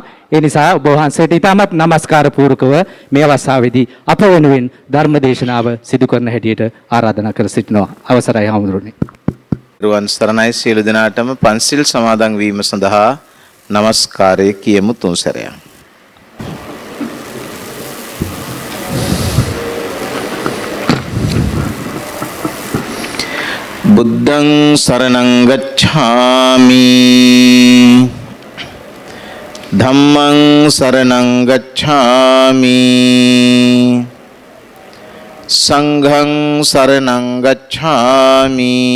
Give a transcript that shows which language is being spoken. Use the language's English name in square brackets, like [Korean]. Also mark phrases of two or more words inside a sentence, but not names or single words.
[Sinhala] ඒ නිසා ඔබ වහන්සේට ඉතාමත් নমස්කාර පූර්වකව මේ අවස්ථාවේදී අප වෙනුවෙන් ධර්ම දේශනාව සිදු කරන හැටියට ආරාධනා කර සිටිනවා. අවසරයි හාමුදුරනේ. රුවන් සරණයි සියලු දෙනාටම පන්සිල් සමාදන් වීම සඳහා নমස්කාරය කියමු තුන් සැරයක්. [Pali] බුද්ධං සරණං ගච්ඡාමි ධම්මං සරණං ගච්ඡාමි සංඝං සරණං ගච්ඡාමි